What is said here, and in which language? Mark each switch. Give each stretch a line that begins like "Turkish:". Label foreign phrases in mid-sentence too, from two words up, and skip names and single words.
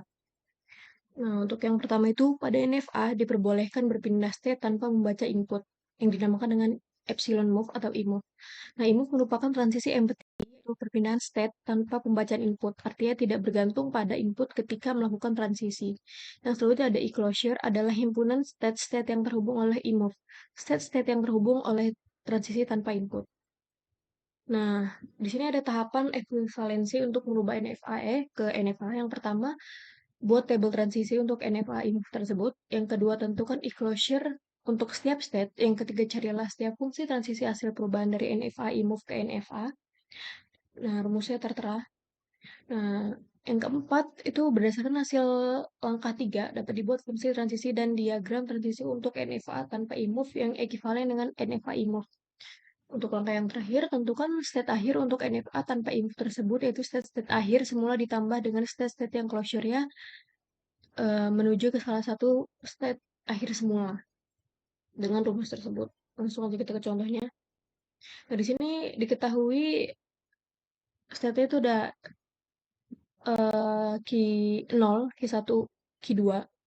Indonesian: Nah, untuk yang pertama itu pada NFA diperbolehkan berpindah state tanpa membaca input yang dinamakan dengan
English: epsilon move
Indonesian: atau e-move. Nah, e-move merupakan transisi empty atau perpindahan state tanpa pembacaan input, artinya tidak bergantung pada input ketika melakukan transisi. Yang selanjutnya ada e-closure adalah himpunan state-state yang terhubung oleh e-move, state-state yang terhubung oleh transisi tanpa input. Nah, di sini ada tahapan ekuivalensi untuk merubah NFAE ke NFA. Yang pertama, buat tabel transisi untuk NFA e-move tersebut. Yang kedua, tentukan e-closure untuk setiap state. Yang ketiga, carilah setiap fungsi transisi hasil perubahan dari NFA e-move ke NFA. Nah, rumusnya tertera. Nah, yang keempat itu berdasarkan hasil langkah 3 dapat dibuat fungsi transisi dan diagram transisi untuk NFA tanpa e-move yang ekivalen dengan NFA e-move. Untuk langkah yang terakhir, tentukan state akhir untuk NFA tanpa e-move tersebut, yaitu state-state akhir semula ditambah dengan state-state yang closure-nya menuju ke salah satu state akhir semula dengan rumus tersebut. Langsung aja kita ke contohnya. Nah, di sini diketahui state-nya itu udah key 0, key 1, key 2.